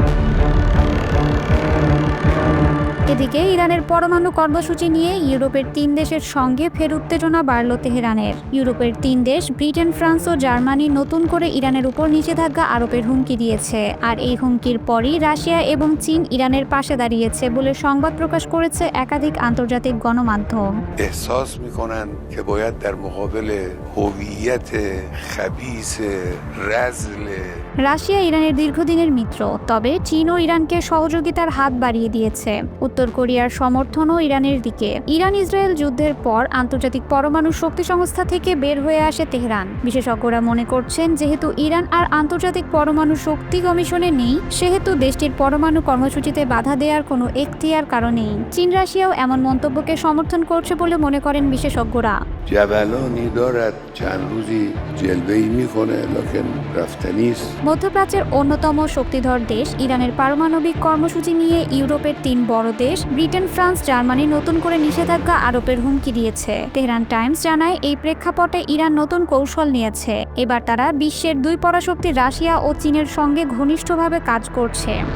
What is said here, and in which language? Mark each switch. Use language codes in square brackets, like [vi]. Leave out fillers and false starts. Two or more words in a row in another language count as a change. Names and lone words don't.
[bn] এদিকে ইরানের পরমাণু কর্মসূচি নিয়ে ইউরোপের 3 দেশের সঙ্গে ফের উত্তেজনা বাড়ল তেহরানের। ইউরোপের 3 দেশ ব্রিটেন, ফ্রান্স ও জার্মানি নতুন করে ইরানের উপর নিষেধাজ্ঞা আরোপের হুমকি দিয়েছে। আর এই হুমকির পরই রাশিয়া এবং চীন ইরানের পাশে দাঁড়িয়েছে বলে সংবাদ প্রকাশ করেছে একাধিক আন্তর্জাতিক গণমাধ্যম। [fa] احساس میکنن که باید در مقابل هویت خبیث رذل [bn] রাশিয়া ইরানের দীর্ঘদিনের মিত্র, তবে চীন ও ইরানকে সহযোগিতার হাত বাড়িয়ে দিয়েছে। উত্তর কোরিয়ার সমর্থনও ইরানের দিকে। ইরান ইসরায়েল যুদ্ধের পর আন্তর্জাতিক পরমাণু শক্তি সংস্থা থেকে বের হয়ে আসে তেহরান। বিশেষজ্ঞরা মনে করছেন, যেহেতু ইরান আর আন্তর্জাতিক পরমাণু শক্তি কমিশনে নেই, সেহেতু দেশটির পরমাণু কর্মসূচিতে বাধা দেওয়ার কোনো এখতিয়ার কারণেই। চীন রাশিয়াও এমন মন্তব্যকে সমর্থন করছে বলে মনে করেন বিশেষজ্ঞরা। [fa] جبلانی دارد چند روزی جلوه‌ای میکنه لکن رفتنی است. [bn] মধ্যপ্রাচ্যের অন্যতম শক্তিধর দেশ ইরানের পারমাণবিক কর্মসূচি নিয়ে ইউরোপের 3 বড় দেশ ব্রিটেন, ফ্রান্স, জার্মানি নতুন করে নিষেধাজ্ঞা আরোপের হুমকি দিয়েছে। তেহরান টাইমস জানায়, এই প্রেক্ষাপটে ইরান নতুন কৌশল নিয়েছে। এবার তারা বিশ্বের 2 পরাশক্তি রাশিয়া ও চীনের সঙ্গে ঘনিষ্ঠভাবে কাজ করছে।